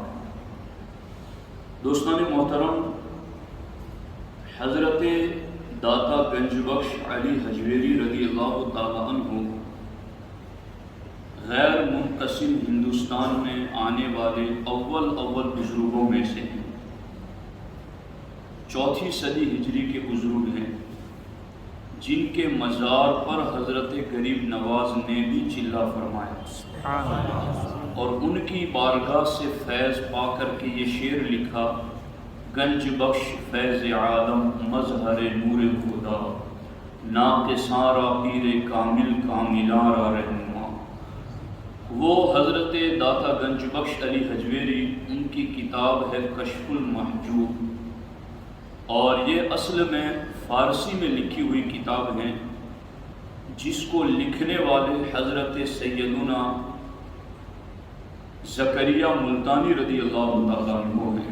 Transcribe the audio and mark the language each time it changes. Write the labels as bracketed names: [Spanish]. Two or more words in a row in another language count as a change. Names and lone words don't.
[Urdu] دوستان محترم، حضرت داتا گنج بخش علی حجویری [Arabic] رضی اللہ تعالی عنہ [Urdu] غیر منقسم ہندوستان میں آنے والے اول بزرگوں میں سے ہیں. 4 صدی ہجری کے بزرگ ہیں، جن کے مزار پر حضرت غریب نواز نے بھی چلہ فرمایا، اور ان کی بارگاہ سے فیض پا کر کے یہ شعر لکھا: [Persian] گنج بخش فیض عالم مظہر نور خدا، ناقصاں را پیر کامل کاملاں را رہنما. [Urdu] وہ حضرت داتا گنج بخش علی حجویری، ان کی کتاب ہے کشف المحجوب، اور یہ اصل میں فارسی میں لکھی ہوئی کتاب ہے، جس کو لکھنے والے حضرت سیدنا زکریا ملتانی [Arabic] رضی اللہ تعالیٰ عنہ [Urdu] ہیں.